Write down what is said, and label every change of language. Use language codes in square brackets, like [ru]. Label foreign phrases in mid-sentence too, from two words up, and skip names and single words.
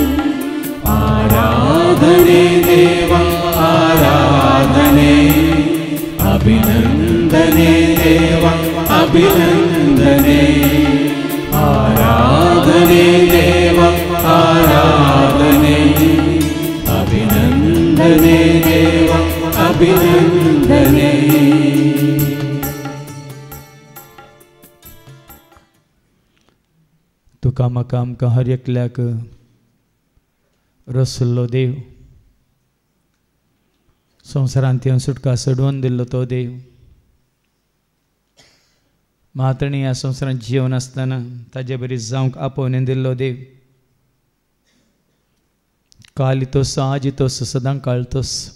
[kn] ಆರಾಧನೆ ದೇವ ಆರಾಧನೆ, ಅಭಿನಂದನೆ ದೇವ ಅಭಿನಂದನೆ. ಆರಾಧನೆ ದೇವ ಆರಾಧನೆ, ಅಭಿನಂದನೆ ದೇವ ಅಭಿನಂದನೆ. [kok] तुका म्हाका आमकां हर एकल्याक रसुल्लो देव, संवसारांत येवन सुटका सोडून दिल्लो तो देव, मातणी ह्या संवसारांत जिवन आसतना ताजे बरी जावंक आपोवन दिल्लो देव, काल तोस आज तोस सदां काळ तोस.